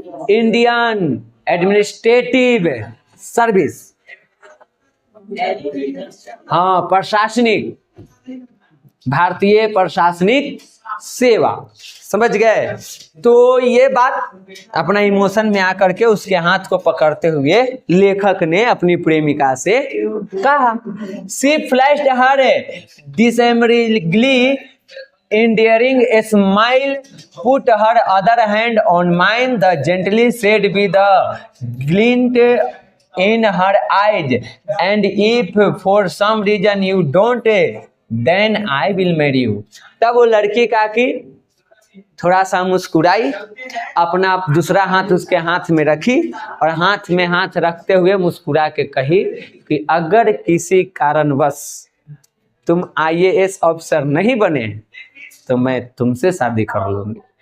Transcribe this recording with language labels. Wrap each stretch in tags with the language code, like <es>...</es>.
<hi>Indian administrative service, हाँ प्रशासनिक, भारतीय प्रशासनिक सेवा। समझ गए? तो ये बात अपना इमोशन में आकर के उसके हाथ को पकड़ते हुए लेखक ने अपनी प्रेमिका से कहा।</hi> <en>She flashed her disarmingly endearing a smile, put her other hand on mine, the gently said with a glint in her eyes, and if for some reason you don't, then I will marry you।</en> <hi>तब वो लड़की का कि थोड़ा सा मुस्कुराई, अपना दूसरा हाथ उसके हाथ में रखी और हाथ में हाथ रखते हुए मुस्कुरा के कही कि अगर किसी कारणवश तुम IAS ऑफिसर नहीं बने तो मैं तुमसे शादी कर लूंगी।</hi>